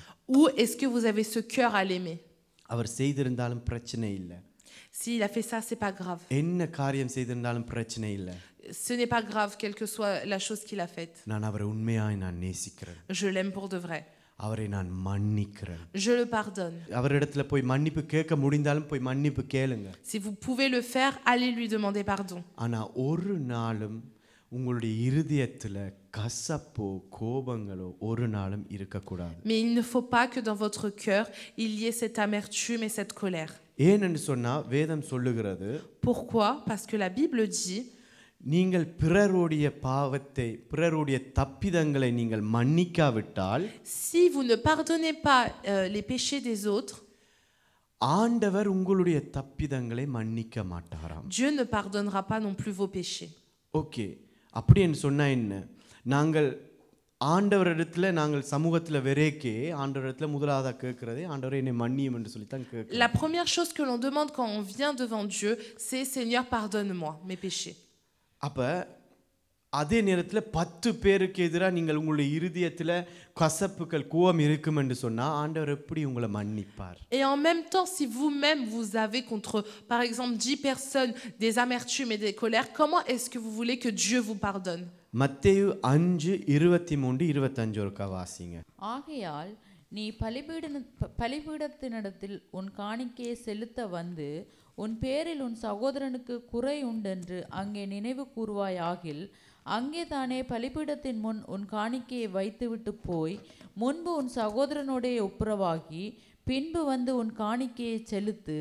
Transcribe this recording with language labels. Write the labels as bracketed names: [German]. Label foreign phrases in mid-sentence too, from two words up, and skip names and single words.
[French] Ou est-ce que vous avez ce cœur à l'aimer? [Tamil] அவர் செய்திருந்தாலும் பிரச்சனை இல்ல. [French] S'il a fait ça, c'est pas grave. [Tamil] என்ன காரியம் செய்திருந்தாலும் பிரச்சனை இல்ல. [French] Ce n'est pas grave, quelle que soit la chose qu'il a faite. [Tamil] நான் அவரை உண்மையாய் நான் நேசிக்கிறேன். [French] Je l'aime pour de vrai. [Tamil] அவரை நான் மன்னிக்கிறேன். [French] Je le pardonne. [Tamil] அவரிடத்துல போய் மன்னிப்பு கேட்க முடிந்தாலும் போய் மன்னிப்பு கேளுங்க. [French] Si vous pouvez le faire, allez lui demander pardon. [Tamil] ஆனா ஒரு நாளும் உங்களுடைய இருதயத்துல கசப்போ கோபங்களோ ஒரு நாளும் இருக்கக்கூடாது. [French] Mais il ne faut pas que dans votre cœur, il y ait cette amertume et cette colère. [Tamil] ஏன்னு சொன்னா வேதம் சொல்லுகிறது. [French] Pourquoi? Parce que la Bible dit, [Tamil] நீங்கள் பிறருடைய பாவத்தை, பிறருடைய தப்பிதங்களை நீங்கள் மன்னிக்காவிட்டால், [French] si vous ne pardonnez pas les péchés des autres, [Tamil] ஆண்டவர் உங்களுடைய தப்பிதங்களை மன்னிக்க மாட்டாராம். [French] Dieu ne pardonnera pas non plus vos péchés. [Tamil] ஓகே, அப்படின்னு சொன்னா என்ன? நாங்கள் ஆண்டவரிடத்துல நாங்கள் சமூகத்துல வெரேக்கே ஆண்டவரிடத்துல முதலாவதா கேட்கிறதே ஆண்டவரே என்னை மன்னியும் என்று சொல்லி தான் கேட்கிறோம். [French] La première chose que l'on demande quand on vient devant Dieu, c'est Seigneur, pardonne-moi mes péchés. [Tamil] அப்ப அதே நேரத்துல 10 பேருக்கு எதிராக நீங்கள் உங்களுடைய இருதயத்துல கசப்புகள் கோபம் இருக்கும் என்று சொன்னா ஆண்டவர் எப்படி உங்களை மன்னிப்பார்? [French] Et en même temps, si vous-même vous avez contre par exemple 10 personnes des amertumes et des colères, comment est-ce que vous voulez que Dieu vous pardonne? [Tamil] மத்தேயு 5:23-25 ஒருக்கா வாசிங்க. ஆகையால் நீ பலிபீடத்தினிடத்தில் உன் காணிக்கையை செலுத்த வந்து உன் பேரில் உன் சகோதரனுக்கு குறை உண்டென்று அங்கே நினைவு கூறுவாயாகில் அங்கே தானே பலிபீடத்தின் முன் உன் காணிக்கையை வைத்துவிட்டு போய் முன்பு உன் சகோதரனுடைய ஒப்புரவாகி பின்பு வந்து உன் காணிக்கையை செலுத்து.